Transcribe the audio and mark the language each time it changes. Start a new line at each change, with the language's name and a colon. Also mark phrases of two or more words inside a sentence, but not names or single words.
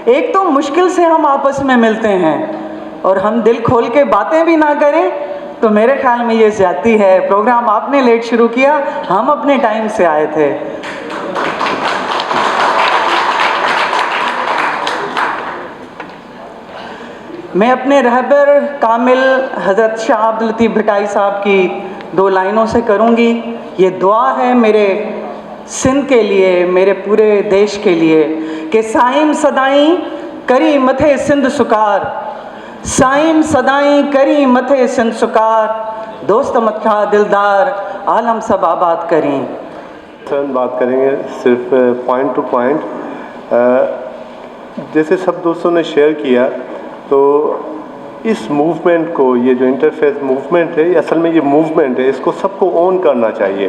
Urdu: ایک تو مشکل سے ہم آپس میں ملتے ہیں اور ہم دل کھول کے باتیں بھی نہ کریں، تو میرے خیال میں یہ زیادتی ہے. پروگرام آپ نے لیٹ شروع کیا، ہم اپنے ٹائم سے آئے تھے. میں اپنے رہبر کامل حضرت شاہ عبداللطیف بھٹائی صاحب کی 2 لائنوں سے کروں گی. یہ دعا ہے میرے سندھ کے لیے، میرے پورے دیش کے لیے کہ
Sindhi: साइम सदाई करी मथे सिंध सुकार, साइम सदाई करी मथे सिंध सुकार, दोस्त मथा दिलदार आलम सब आबाद करें।
Urdu: سر بات کریں گے صرف
English: point to point.
Urdu: جیسے سب دوستوں نے شیئر کیا، تو اس موومنٹ کو، یہ جو
English: interfaith movement
Urdu: ہے، اصل میں یہ موومنٹ ہے، اس کو سب کو اون کرنا چاہیے.